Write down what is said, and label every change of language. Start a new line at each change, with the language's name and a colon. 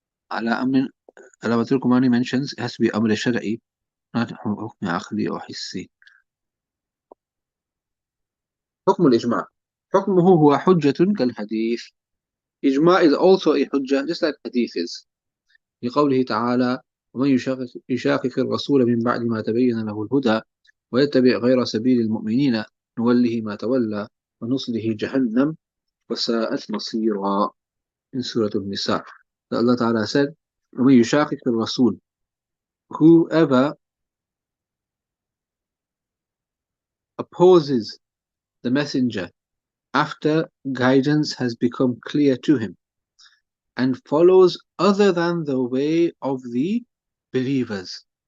English: Ala amr, Alamatul Kumani mentions it has to be amr shar'i, not hukm aqli or hissi.
Arabic: حكم الإجماع. حكمه هو حجة كالحديث.
English: Ijma' is also a hujjah, just like hadith is.
Arabic: لقوله تعالى: ومن يشاقق الرسول من بعد ما تبين له الهدى ويتبع غير سبيل المؤمنين نوله ما تولى ونصله جهنم وساءت مصيرا.
English: In Surah Al-Nisa. that Allah Ta'ala said,
Arabic: وَمَن يُشَاقِقِ الرَّسُولِ,
English: whoever opposes the messenger after guidance has become clear to him, and follows other than the way of the believers.